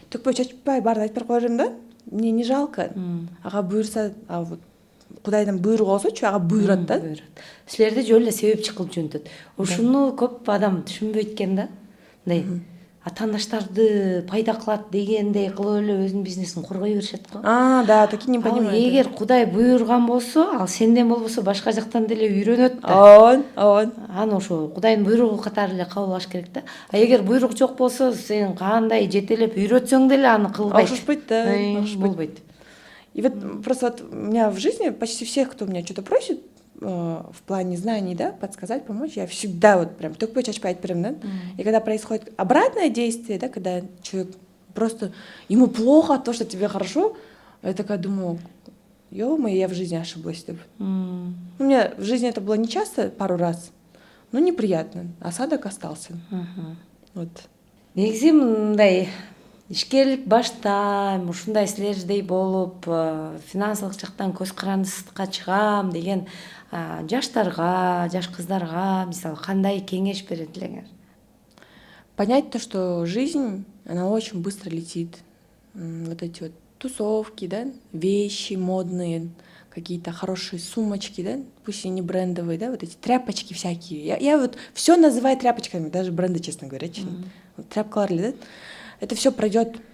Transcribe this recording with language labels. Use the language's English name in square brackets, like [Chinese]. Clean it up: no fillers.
[Kyrgyz] Төкпөй чачпай барды айтып беріп қойып да, мне не жалко. Аға бұйырса, вот Құдайдан бұйрық болсочу, аға бұйырат да. Силерде жөн эле себепчи кылып жөнөтөт. Ушуну көп адам түшүнбөйт экен да. Мындай атаандаштарды пайда кылат дегендей кылып эле өзүнүн бизнесин коргой беришет го. [Russian] Да, такие не понимают. [Kyrgyz] Эгер Кудай буйрган болсо, ал сенден болбосо башка жактан деле үйрөнөт да. Ооон. Аны ошо Кудайдын буйругу катары эле кабылбаш керек да. А эгер буйрук жок болсо, сен кандай жетелеп үйрөтсөң деле аны кылбайт. Окшошпойт да, болбойт. [Russian] И вот просто вот у меня в жизни почти всех, кто меня что-то просит, в плане знаний, да, подсказать, помочь, я всегда вот прям только чачпать прям, да. И когда происходит обратное действие, да, когда человек просто, ему плохо от того, что тебе хорошо, я такая думаю, ё-моё, я в жизни ошиблась. У меня в жизни это было не часто, пару раз, но неприятно. Осадок остался. Вот. [Kyrgyz] Негизи мындай ишкерлик баштайм, ушундай силердей болуп, финансылык жактан көз карандысыкка чыгам деген жаштарга, жаш кыздарга мисалы кандай кеңеш берет элеңер? [Russian] Понять то, что жизнь, она очень быстро летит. Вот эти вот тусовки, да, вещи модные, какие-то хорошие сумочки, да, пусть и не брендовые, да, вот эти тряпочки всякие. Я вот все называю тряпочками, даже бренды, честно говоря. Тряпкалар, да. Это все пройдет.